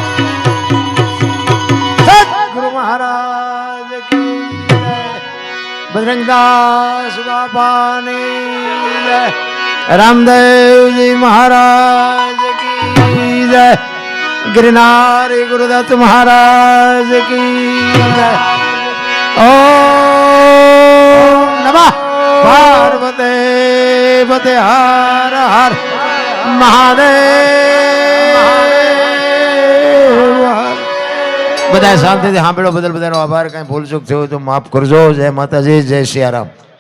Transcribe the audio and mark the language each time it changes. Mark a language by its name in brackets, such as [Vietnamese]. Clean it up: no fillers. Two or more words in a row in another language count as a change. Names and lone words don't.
[Hindi] सदगुरु महाराज की जय. [Gujarati] બજરંગદાસ બાપાની જય. [Hindi] रामदेवजी महाराज की जय. गिरनारी गुरुदत्त महाराज की जय. [Sanskrit] ओम नमः पार्वते पते हर हर महादेव [Gujarati] બધા શાંતિથી સાંભળ્યો બદલ બધાનો આભાર. કાંઈ ભૂલચૂક થયો હોય તો માફ કરજો. જય માતાજી, જય સિયારામ.